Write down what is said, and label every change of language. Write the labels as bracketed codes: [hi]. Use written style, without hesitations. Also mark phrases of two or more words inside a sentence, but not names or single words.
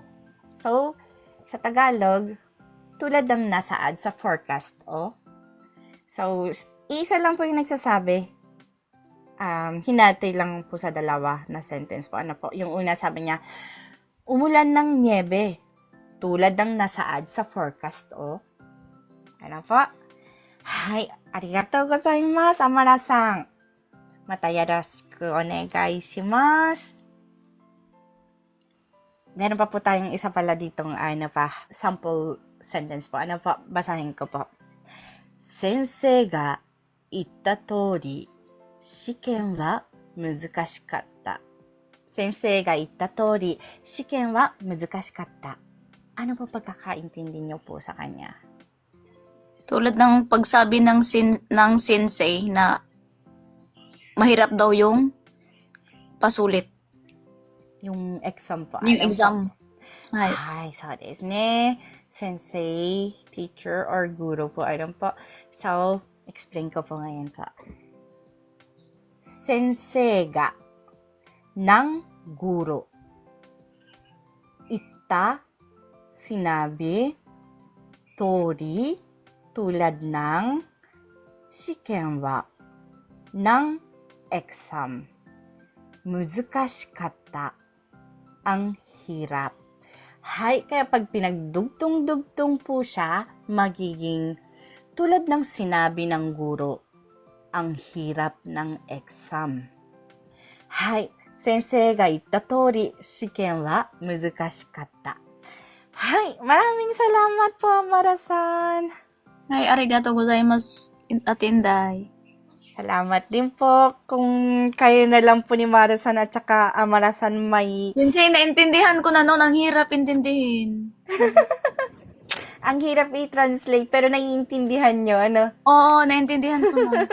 [tl] So, sa Tagalog, tulad ng nasaad sa forecast, o. So, isa lang po yung nagsasabi. Hinati lang po sa dalawa na sentence po. Ano po? Yung una sabi niya, umulan ng niebe. Tulad ng nasaad sa forecast, o. Ano po? [ja] はい、ありがとうございます、アマラさん. また宜しくお願いします. [tl] Meron pa po tayong isa pala ditong sample sentence po. Ano po? Basahin ko po. [ja] 先生が言った通り、試験は難しかった. 先生が言った通り、試験は難しかった. [tl] Ano po pagkakaintindi niyo po sa kanya? Tulad ng pagsabi ng sensei na mahirap daw yung pasulit. Yung exam po. Yung Ano exam. [ja] Po? はい、そうですね. [tl] Sensei, teacher, or guro po. Ano po? So, explain ko po ngayon po. [ja] 先生が [tl] ng guro. Itta, sinabi, tori, tulad ng, [ja] 試験は, [tl] ng exam. Muzukashikatta, ang hirap. Hay, kaya pag pinagdugtong-dugtong po siya, magiging tulad ng sinabi ng guro, ang hirap ng exam. [ja] はい、先生が言った通り、試験は難しかった. [tl] Hay, maraming salamat po, Amara-san. Ay, [ja] ありがとうございます, [tl] Ate Inday. Salamat din po kung kayo na lang po ni Mara-san at saka Amara-san may... Sensei, naintindihan ko na noon. Ang hirap intindihin. Ang hirap i-translate pero naiintindihan nyo, ano? Oo, naintindihan ko na.